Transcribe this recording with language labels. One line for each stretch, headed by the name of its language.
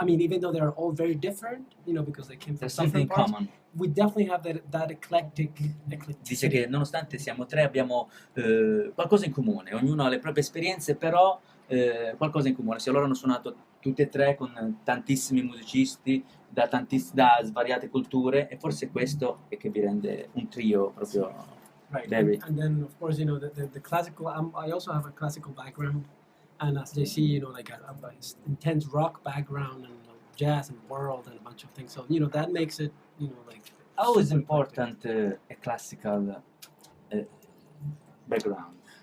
English: Even though they're all very different, because they came from different parts, common. We definitely have that eclectic.
Italian: Dice che nonostante siamo tre abbiamo qualcosa in comune, ognuno ha le proprie esperienze, però qualcosa in comune. Se loro hanno suonato tutti e tre con tantissimi musicisti da svariate culture, e forse questo è che vi rende un trio proprio
English: Right. Very. And then, of course, you know, the classical, I also have a classical background. And as they see, you know, like a intense rock background and jazz and world and a bunch of things. So, you know, that makes it, you know, like. How is super important a classical background?